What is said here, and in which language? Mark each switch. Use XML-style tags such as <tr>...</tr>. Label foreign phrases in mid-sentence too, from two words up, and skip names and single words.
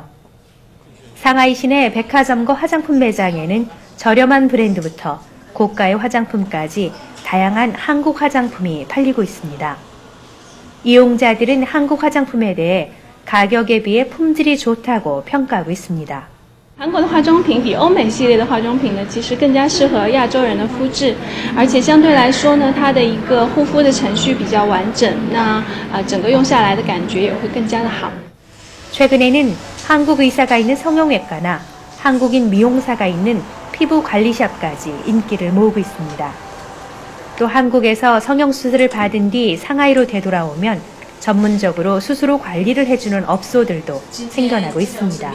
<ko>상하이 시내 백화점과 화장품 매장에는 저렴한 브랜드부터 고가의 화장품까지 다양한 한국 화장품이 팔리고 있습니다. 이용자들은 한국 화장품에 대해 가격에 비해 품질이 좋다고 평가하고 있습니다.</ko> <zh>韩国的化妆品比欧美系列的化妆品呢，其实更加适合亚洲人的肤质，而且相对来说呢，它的一个护肤的程序比较完整，那整个用下来的感觉也会更加的好。</zh> <ko>최근에는 한국 의사가 있는 성형외과나 한국인 미용사가 있는 피부 관리샵까지 인기를 모으고 있습니다. 또 한국에서 성형수술을 받은 뒤 상하이로 되돌아오면 전문적으로 수술 후 관리를 해주는 업소들도 생겨나고 있습니다.</ko>